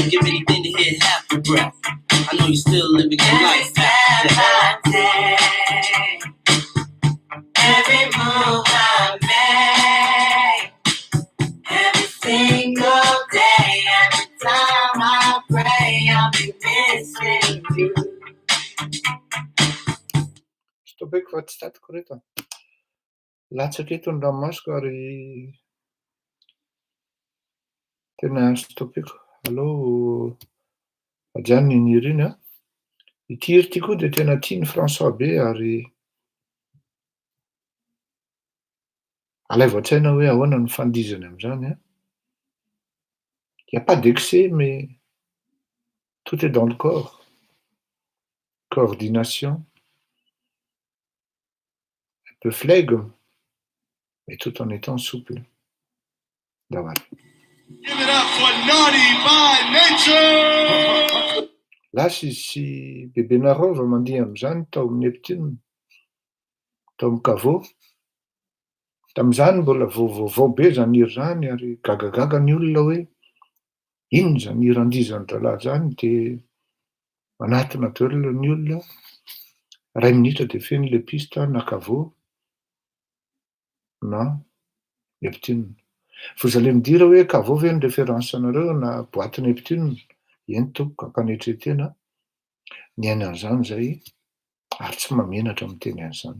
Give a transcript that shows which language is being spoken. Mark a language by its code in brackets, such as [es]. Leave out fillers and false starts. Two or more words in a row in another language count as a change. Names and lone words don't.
[en] Give anything to hear half the breath. I know you're still living your life after death. Every move I make, every single day, every time I pray, I'll be missing you. [mg] Stopeko fa tsy tatiko reto. Latsaka eto ny ranomasoko ary tena stopeko. Allô, ajany ny hira iny a. Ity hira ity koa de tena tiany François be ary alaivo an-tsaina hoe ahoana ny fandizany am'izany a. [fr] Il y a pas d'excès, mais tout est dans le corps. Coordination. Un peu flegme, mais tout en étant souple. Voilà. [en] Give it up for Naughty by Nature! [mg] Là, si bebe Narova mandihy am'izany tao amin'ny Neptune, tao amin'ny Cavo, tam'izany mbola vaovao be zany hira zany ary gagagaga ny olona hoe inona zany hira andizany rahalahy zany de manatona daholo ny olona. 2 minitra de feno le pista na Cavo. na Neptune. [fr] Vous allez me dire [mg] hoe ka vao ve ny référence anareo na boaty Neptune? Eny tompoko ampanetretena. Niaina an'izany zay ary tsy mamenatra miteny an'izany.